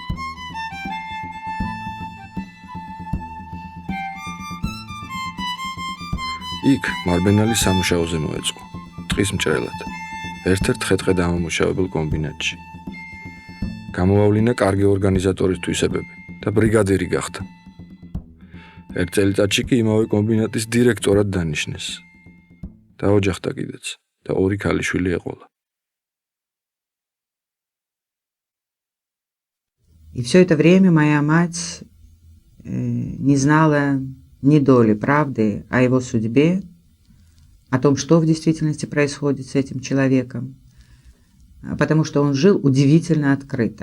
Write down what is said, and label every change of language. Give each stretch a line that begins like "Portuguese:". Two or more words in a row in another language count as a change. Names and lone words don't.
Georgian: იქ მარბენალი სამუშაოზე მოეწყო, ტყის მჭრელად, ერთ-ერთ ხე-ტყე დამამუშავებელ კომბინატში. გამოვავლინა კარგი ორგანიზატორის თვისებები და ბრიგადირი გახდა. ერთ წელიწადში კი იმავე კომბინატის დირექტორად დანიშნეს. დაოჯახდა კიდეც და ორი ქალიშვილი ეყოლა.
Russian: И все это время моя мать не знала ни доли правды о его судьбе, о том, что в действительности происходит с этим человеком, потому что он жил удивительно открыто.